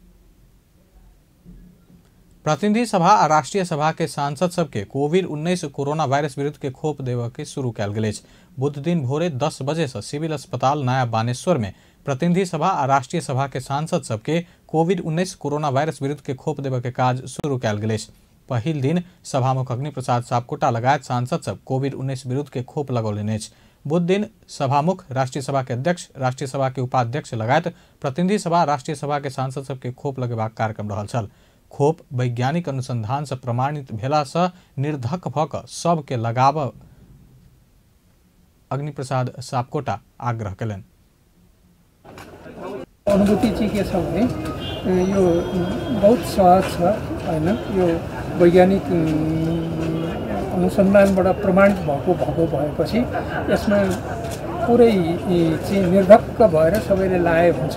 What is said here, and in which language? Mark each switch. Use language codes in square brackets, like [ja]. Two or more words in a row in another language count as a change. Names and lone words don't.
[mai] प्रतिनिधि सभा आ राष्ट्रीय सभा के सांसद सबके कोविड-19 कोरोना वायरस विरुद्ध के खोप देव के शुरू कयल गेल अछि। बुध दिन भोरे 10 बजे से सिविल अस्पताल नया बानेश्वर में प्रतिनिधि सभा आ राष्ट्रीय सभा के सांसद सबके कोविड-19 कोरोना वायरस विरुद्ध के खोप देव के काज शुरू कयल गेल अछि। पहिल दिन सभामुख अग्निप्रसाद सापकोटा लगायत सांसद सब कोविड-19 विरुद्ध के खोप लगौलनि अछि। बुध दिन सभामुख राष्ट्रीय सभा के अध्यक्ष, राष्ट्रीय सभा के उपाध्यक्ष लगायत प्रतिनिधि सभा राष्ट्रीय सभा के सांसद सबके खोप लगेबाक कार्यक्रम रहल छल। खोप वैज्ञानिक अनुसंधान से प्रमाणित भेला से निर्धक भ क सबके लगाब अग्निप्रसाद सापकोटा आग्रह कयलनि। [ne] अनुभूति चाहिँ के छ भने यो बहुत सहज छ हैन, यो वैज्ञानिक अनुसन्धानबाट प्रमाणित भएको भएपछि यसमा पुरै चाहिँ निर्धक्क भएर सबैले लाए हुन्छ।